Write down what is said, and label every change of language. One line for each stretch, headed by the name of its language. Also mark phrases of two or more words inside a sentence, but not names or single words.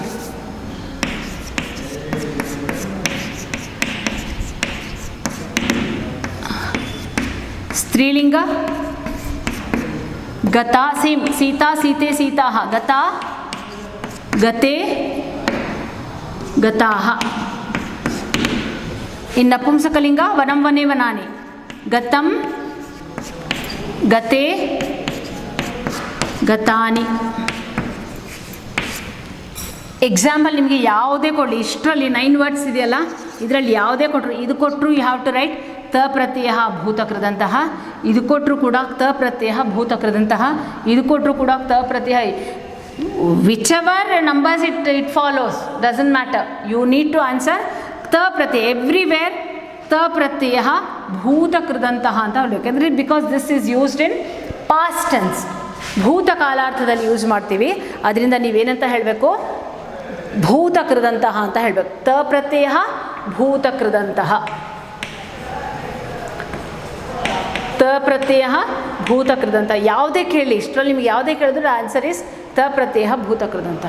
Sanskrit: ಸ್ತ್ರೀಲಿಂಗ ಗತ, ಸೇಮ್ ಸೀತಾ, ಸೀತೆ, ಸೀತಾಹ, ಗತ, ಗತೆ, ಗತಾಹ. ಇನ್ ನಪುಂಸಕಲಿಂಗ ವನಂ ವನೆ ವನಾನಿ, ಗತಂ, ಗತೆ, ಗತಾನಿ.
Kannada: ಎಕ್ಸಾಂಪಲ್ ನಿಮಗೆ ಯಾವುದೇ ಕೊಡಲಿ, ಇಷ್ಟರಲ್ಲಿ 9 ವರ್ಡ್ಸ್ ಇದೆಯಲ್ಲ, ಇದರಲ್ಲಿ ಯಾವುದೇ ಕೊಟ್ಟರು, ಇದು ಕೊಟ್ಟರು
English: you have to write
Kannada: ತ ಪ್ರತ್ಯಯ ಭೂತಕೃದಂತಹ, ಇದು ಕೊಟ್ಟರು ಕೂಡ ತ ಪ್ರತ್ಯಯ ಭೂತಕೃದಂತಹ, ಇದು ಕೊಟ್ಟರು ಕೂಡ ತ ಪ್ರತ್ಯಯ.
English: whichever numbers it follows doesn't matter, you need to answer ta pratyaya. Everywhere ta pratyaya bhutakrudantah
Kannada: anta ಹೇಳಬೇಕಂದ್ರೆ,
English: because this is used in past tense,
Kannada: ಭೂತಕಾಲಾರ್ಥದಲ್ಲಿ ಯೂಸ್ ಮಾಡ್ತೀವಿ. ಅದರಿಂದ ನೀವೇನಂತ ಹೇಳಬೇಕು? ಭೂತಕೃದಂತಹ ಅಂತ ಹೇಳಬೇಕು. ತ ಪ್ರತ್ಯಯ ಭೂತಕೃದಂತಹ, ತ ಪ್ರತ್ಯಯ ಭೂತಕೃದಂತಹ. ಯಾವುದೇ ಕೇಳಿ, ಇಷ್ಟರಲ್ಲಿ ನಿಮಗೆ ಯಾವುದೇ ಕೇಳಿದ್ರು
English: answer is
Kannada: ತ ಪ್ರತ್ಯಯ ಭೂತಕೃದಂತಹ.